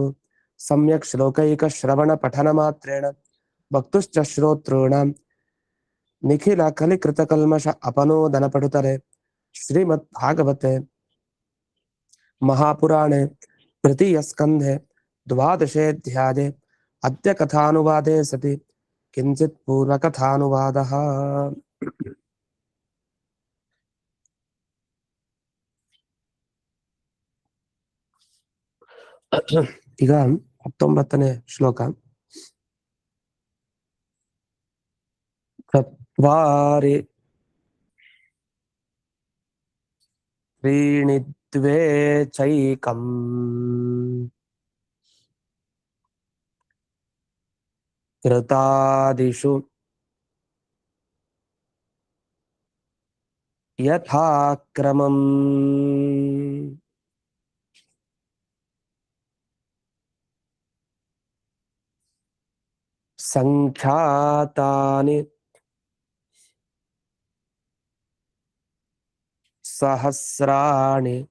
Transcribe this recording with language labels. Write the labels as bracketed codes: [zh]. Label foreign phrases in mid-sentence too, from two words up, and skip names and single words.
[sa] सम्यक् श्लोकैक श्रवण पठन मात्रेण भक्तुश्च श्रोतॄणां निखिल कलिकृतकल्मष अपनोदन पटुतरे श्रीमद् भागवते महापुराणे तृतीयस्कन्धे द्वादशेऽध्याये अद्य कथानुवादे सति किञ्चित् पूर्वकथानुवादः। [kn] ಈಗ 19ನೇ ಶ್ಲೋಕ. [sa] ಚತ್ವಾರಿ त्रीणि द्वे चैकम् कृतादिषु यथाक्रमम् संख्यातानि सहस्राणि